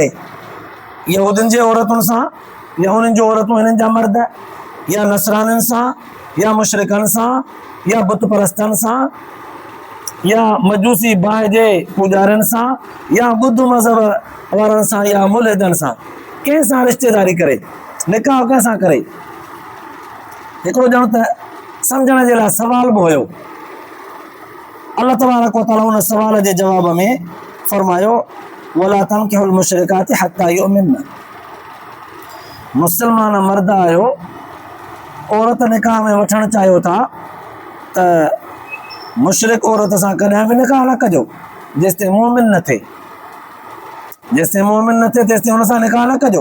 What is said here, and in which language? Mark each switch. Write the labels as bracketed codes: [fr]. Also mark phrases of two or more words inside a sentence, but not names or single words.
[sd] यहूदियुनि जे औरतुनि सां, या उन्हनि जूं औरतूं हिननि जा मर्द, या नसरानियुनि सां, या मुशरिकनि सां, या बुत परस्तनि सां, या मजूसी बाहि जे पुजारियुनि सां, या बुद्ध मज़हब वारनि सां, या मुल्हिदनि सां? कंहिंसां रिश्तेदारी करे? निकाह कंहिंसां करे? हिकिड़ो ॼणो त सम्झण जे लाइ सवाल बि हुयो। [ar] الله تبارك وتعالى [sd] उन सवाल जे जवाब में फरमायो [ar] ولا تنكحوا المشركات حتى يؤمن. [sd] मुसलमान मर्द आहियो, औरत निकाह में वठणु चाहियो था त मुशरिक औरत सां कॾहिं बि निकाह न कजो जेसिताईं मोमिन न थिए। जेसिताईं मोमिन न थिए तेसिताईं हुन सां निकाह न कजो।